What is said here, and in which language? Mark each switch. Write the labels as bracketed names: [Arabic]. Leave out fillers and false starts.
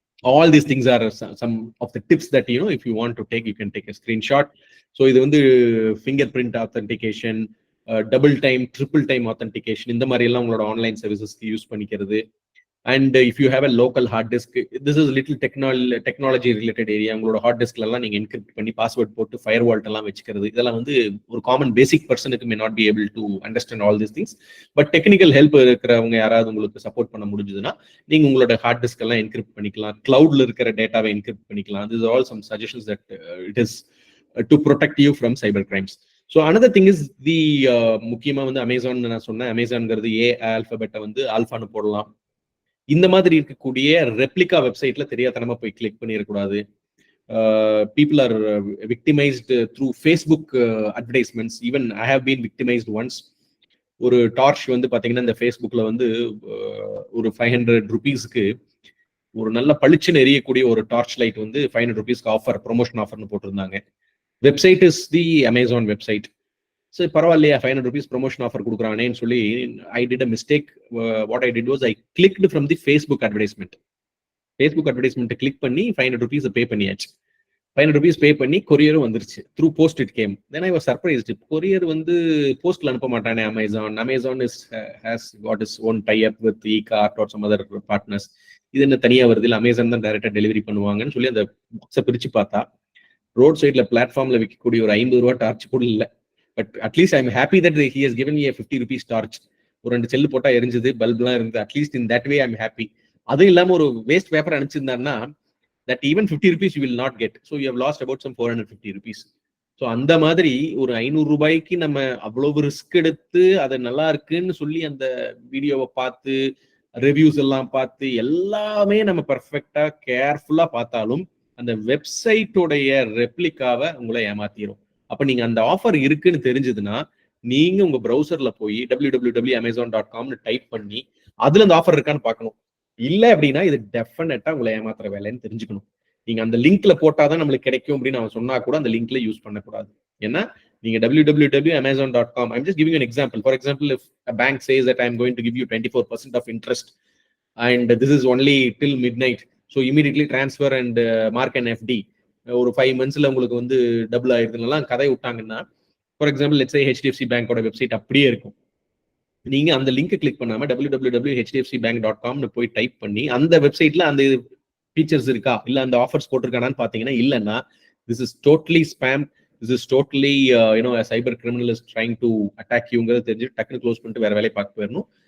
[English] All these things are some of the tips that if you want to take, you can take a screenshot. [Tamil] So இது வந்து fingerprint authentication, double time, triple time authentication, இந்த மாதிரி எல்லாம் உங்களோட online சர்வீசஸ்க்கு use பண்ணிக்கிறது. [English] And if you have a local hard disk, this is little technology related area. [Tamil] உங்களோட heart டிஸ்க்ல எல்லாம் நீங்க என்கிரிப்ட் பண்ணி பாஸ்வேர்ட் போட்டு ஃபயர் வால்ட் எல்லாம் வச்சுக்கிறது. இதெல்லாம் வந்து ஒரு காமன் பேசிக் பர்சனுக்கு [English] may not be able to understand all these things. [Tamil] But technical help இருக்கிறவங்க யாராவது உங்களுக்கு சப்போர்ட் பண்ண முடிஞ்சதுன்னா நீங்க உங்களோட ஹார்ட் டிஸ்க் எல்லாம் என்கிரிப்ட் பண்ணிக்கலாம். கிளவுட்ல இருக்கிற டேட்டாவை என்கிரிப்ட் பண்ணிக்கலாம். [English] These are all some suggestions that it is to protect you from cyber crimes. So another thing is the [Tamil] முக்கியமா வந்து அமேசான் நான் சொன்னேன். அமேசான்ங்கிறது ஏ ஆல்பபெட்டை வந்து ஆல்ஃபான்னு போடலாம். இந்த மாதிரி இருக்கக்கூடிய ரெப்ளிகா வெப்சைட்ல தெரியாதனமா போய் கிளிக் பண்ணிடக்கூடாது. [English] People are victimized through Facebook advertisements. Even I have been victimized once. [Tamil] ஒரு டார்ச் வந்து பாத்தீங்கன்னா இந்த Facebookல வந்து ஒரு 500 rupeesக்கு ஒரு நல்ல பளிச்சுன்னு எரியக்கூடிய ஒரு டார்ச் லைட் வந்து 500 rupeesக்கு ஆஃபர், ப்ரொமோஷன் ஆஃபர்னு போட்டிருந்தாங்க. [English] Website is the Amazon website. [Tamil] சரி பரவாயில்லையா 500 rupees ப்ரொமோஷன் ஆஃபர் கொடுக்குறானேன்னு சொல்லி [English] I did a mistake. What I did was I clicked from the [Tamil] Facebook advertisement. Facebook advertisement click பண்ணி 500 rupees பே பண்ணியாச்சு. 500 rupees பே பண்ணி கொரியரும் வந்துருச்சு. [English] Through post it came. Then I was surprised. [Tamil] Courier வந்து போஸ்ட்ல அனுப்ப மாட்டானே Amazon. [English] Amazon has got is own tie up with Ekart or some other partners. [Tamil] இது என்ன தனியா வருது இல்லை அமேசான் தான் டைரக்டா டெலிவரி பண்ணுவாங்கன்னு சொல்லி அந்த பாக்ஸை பிரிச்சு பார்த்தா ரோட் சைட்ல பிளாட்ஃபார்ம்ல விற்கக்கூடிய ஒரு 50 ரூபா டார்ச் கூட இல்லை. [English] But at least I am happy that he has given me a 50 rupees torch. [Tamil] ஒரு 2 செல்லு போட்டா எரிஞ்சது, பல்ப்லாம் இருந்தது. [English] At least in that way I am happy. [Tamil] அதுவும் இல்லாம ஒரு waste paper அனுப்பிச்சிருந்தாருன்னா [English] that even 50 rupees you will not get. So you have lost about some 450 rupees. [Tamil] So அந்த மாதிரி ஒரு 500 ரூபாய்க்கு நம்ம அவ்வளவு ரிஸ்க் எடுத்து அதை நல்லா இருக்குன்னு சொல்லி அந்த வீடியோவை பார்த்து ரிவ்யூஸ் எல்லாம் பார்த்து எல்லாமே நம்ம பர்ஃபெக்டா கேர்ஃபுல்லா பார்த்தாலும் அந்த வெப்சைட்டோடைய ரெப்ளிகாவை உங்களை ஏமாத்திரும். அப்ப நீங்க அந்த ஆஃபர் இருக்குன்னு தெரிஞ்சதுன்னா நீங்க உங்க ப்ரௌசர்ல போய் www.amazon.com டைப் பண்ணி அதுல அந்த ஆஃபர் இருக்கான்னு பார்க்கணும். இல்ல அப்படின்னா இது டெஃபினட்டா உங்களை ஏமாத்துற வேலைன்னு தெரிஞ்சுக்கணும். நீங்க அந்த லிங்க்ல போட்டாதான் நம்மளுக்கு கிடைக்கும் அப்படின்னு அவன் சொன்னா கூட அந்த லிங்க்ல யூஸ் பண்ணக்கூடாது. ஏன்னா நீங்க [English] www.amazon.com, I'm just giving you an example. For example, if a bank says that I'm going to give you 24% of interest and this is only till midnight, so immediately transfer and mark an FD. [Tamil] ஒரு 5 monthsல உங்களுக்கு வந்து double ஆயிருதுலாம் கதை விட்டாங்கன்னா, [English] for example let's say [Tamil] HDFC பேங்கோட website அப்படியே இருக்கும். நீங்க அந்த லிங்க் கிளிக் பண்ணாம www.hdfcbank.com போய் டைப் பண்ணி அந்த வெப்சைட்ல அந்த ஃபீச்சர்ஸ் இருக்கா இல்ல அந்த ஆஃபர்ஸ் போட்டிருக்கானான்னு பாத்தீங்கன்னா இல்லைன்னா [English] this is totally spam, this is totally a cyber criminal is trying to attack youங்கிறது [Tamil] தெரிஞ்சு டக்குனு க்ளோஸ் பண்ணிட்டு வேற வேலையை பார்க்க போயிடணும்.